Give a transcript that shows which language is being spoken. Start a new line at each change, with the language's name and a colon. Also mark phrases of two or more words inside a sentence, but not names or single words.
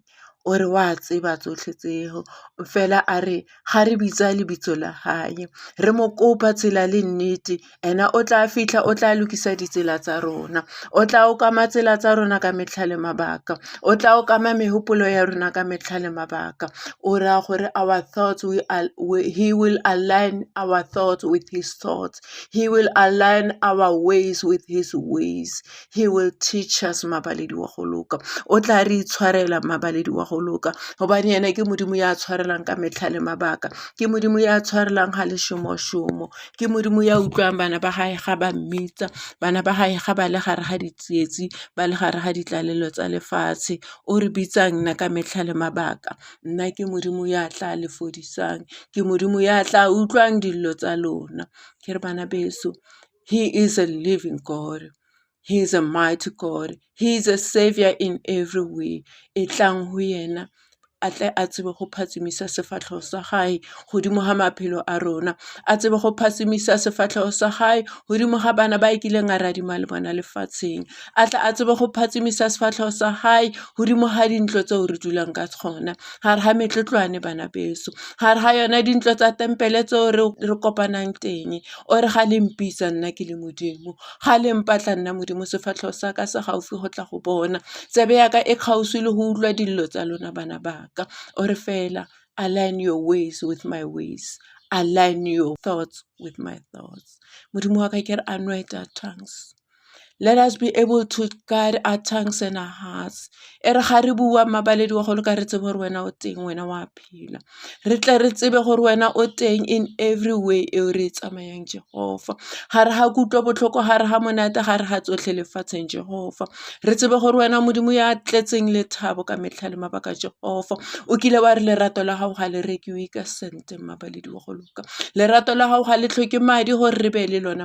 Tswana: O re wa tseba tsotlhe tseo, fela a re ga re bitsa lebitso la hae, re mo kopa tsela le nnete, ena o tla fitlha o tla lokisa ditsela tsa rona, o tla okama tsela tsa rona ka metlha le mabaka, o tla okama megopolo ya rona ka metlha le mabaka. O ra gore
English: our thoughts, he will align our thoughts with his thoughts, he will align our ways with his ways, he will teach us
Tswana: mabaledi wa go loka, o tla re itshwarela mabaledi wa go loka, gobane yena ke Modimo ya tshwarelang ka metlha le mabaka, ke Modimo ya tshwarelang ga le šomo, ke Modimo ya utlwang bana ba gae ga ba mmitsa, bana ba gae ga ba le gare ga ditsietsi, ba le gare ga ditlalelo tsa lefatshe. O re bitsang nna ka metlha le mabaka, nna ke Modimo ya tla le fodisang, ke Modimo ya tla utlwang dillo tsa lona. Ke re bana beso,
English: he is a living God, he is a mighty God, he is a savior in every way.
Tswana: E tlang ho yena a tle a tsebe go phatsimisa sefatlhego sa gae godimo ga maphelo a rona, a tsebe go phatsimisa sefatlhego sa gae godimo ga bana ba ikileng a radima le bona lefatsheng, a tla a tsebe go phatsimisa sefatlhego sa gae godimo ga dintlo tseo re dulang ka tsona, gare ga metlotlwane bana beso, gare ga yona dintlo tsa tempele tseo re kopanang teng. O re ga le mpitsa nna ke le Modimo, ga le mpatla nna Modimo, sefatlhego sa ka se gaufi go tla go bona, tsebe yaka e kgauswi le go utlwa dillo tsa lona bana ba. O re fela,
English: align your ways with my ways, align your thoughts with my thoughts.
Tswana: Modimo wa ka ke re
English: anoint our tongues, let us be able to guide our tongues and our hearts.
Tswana: E re ga re bua mabaledi wa go loka, re tsebe gore wena o teng, wena wa phela, re tle re tsebe gore wena o teng
English: in every way
Tswana: eo re tsamayang Jehova, ga re ga kutlwa botlhoko, ga re ga monate, ga re ga tsotlhe lefatsheng Jehova, re tsebe gore wena Modimo ya tletseng lethabo ka metlha le mabaka Jehova, o kile wa re lerato la gago ga le rekiwe ka sente mabaledi wa go loka, lerato la gago ga le tlhoke madi gore re be le lona